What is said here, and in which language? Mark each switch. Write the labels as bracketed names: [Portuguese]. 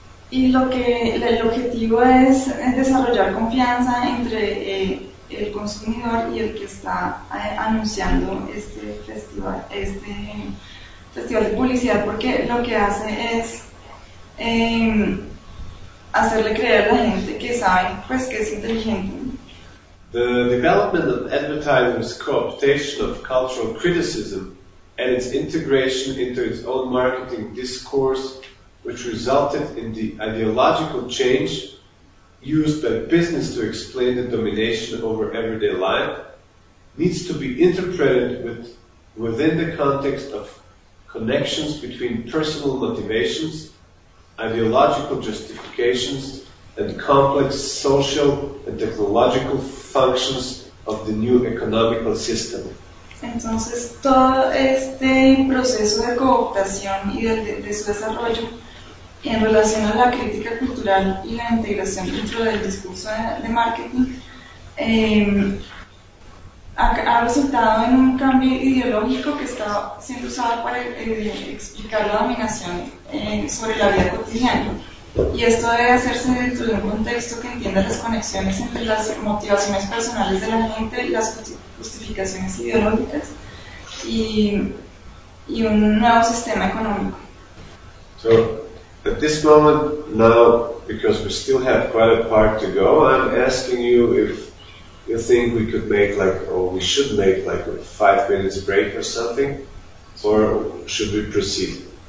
[Spanish] Y lo que el objetivo es desarrollar confianza entre el consumidor y el que está anunciando este festival de publicidad, porque lo que hace es hacerle creer a la gente que sabe, pues, que es inteligente. [English] The development of advertising's co-optation of cultural criticism and its integration into its own marketing discourse, which resulted in the ideological change used by business to explain the domination over everyday life, needs to be interpreted within the context of connections between personal motivations, ideological justifications, and complex social and technological functions of the new economical system. [Spanish] Entonces, todo este proceso de cooptación y de su desarrollo en relación a la crítica cultural y la integración dentro del discurso de marketing ha resultado en un cambio ideológico que está siendo usado para explicar la dominación sobre la vida cotidiana. Y esto debe hacerse dentro de un contexto que entienda las conexiones entre las motivaciones personales de la gente y las justificaciones ideológicas y un nuevo sistema económico. [English] So, at this moment, now, because we still have quite a part to go, I'm asking you if you think we could make like a 5 minutes break or something, or should we proceed?